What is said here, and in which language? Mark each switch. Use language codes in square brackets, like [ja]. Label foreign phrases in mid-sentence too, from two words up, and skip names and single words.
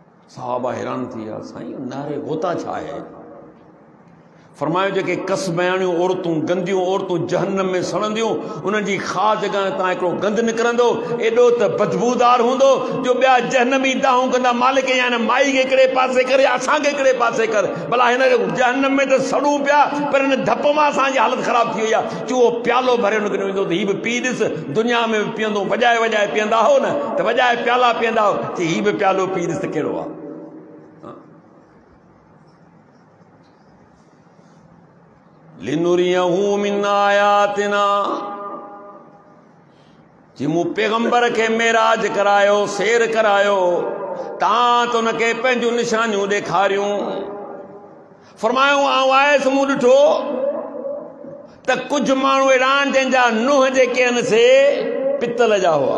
[sd] साहबा हैरान थी विया, साईं नारे गोता छा आहे? फरमायो जेके कसबयाणियूं औरतूं, गंदियूं औरतूं जहन्नम में सड़ंदियूं, उन्हनि जी ख़ास जगह तां हिकिड़ो गंद निकिरंदो, एॾो त बदबूदार हूंदो जो ॿिया जहन्नमी दाहूं कंदा, मालिक या हिन माई खे हिकिड़े पासे करे, असांखे हिकिड़े पासे कर, भला हिन जहन्नम में त सड़ूं पिया, पर हिन धप मां असांजी हालत ख़राब थी वई आहे। चूहो प्यालो भरे निकिरी वेंदो त हीउ बि पी ॾिस, दुनिया में बि पीअंदो, वॼाए वॼाए पीअंदा हो न, त वॼाए प्याला पीअंदा हो, चई हीउ बि प्यालो पी ॾिस त कहिड़ो आहे। [ar] لنريه من آياتنا, [sd] जी मूं पैगंबर खे मेराज करायो, सैर करायो, तां त उनखे पंहिंजूं निशानियूं ॾेखारियूं। फरमायो आऊं आयसि, मूं ॾिठो त कुझु माण्हू अहिड़ा आहिनि जंहिंजा नुंहं जेके आहिनि से पितल जा हुआ।